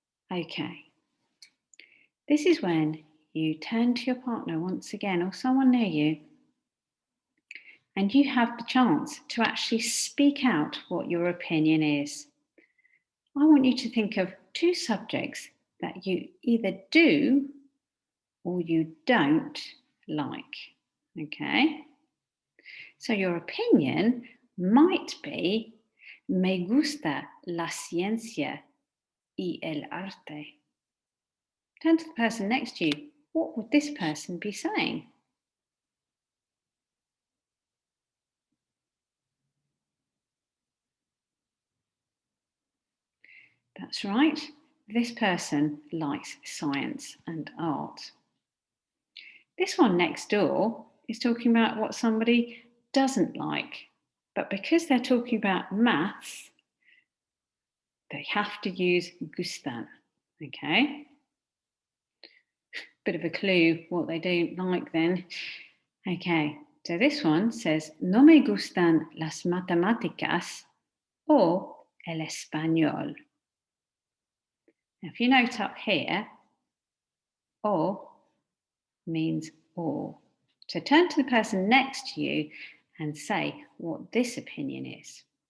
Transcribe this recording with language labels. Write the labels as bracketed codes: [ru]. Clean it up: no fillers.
[en] Okay, this is when you turn to your partner once again or someone near you, and you have the chance to actually speak out what your opinion is. I want you to think of 2 subjects that you either do or you don't like, okay? So your opinion might be, [es] me gusta la ciencia y el arte. [en] Turn to the person next to you. What would this person be saying? That's right. This person likes science and art. This one next door is talking about what somebody doesn't like. But because they're talking about maths, they have to use gustan, okay? Bit of a clue what they don't like then. Okay, so this one says, [es] no me gustan las matemáticas o el español. [en] Now, if you note up here, o means or. So turn to the person next to you and say what this opinion is.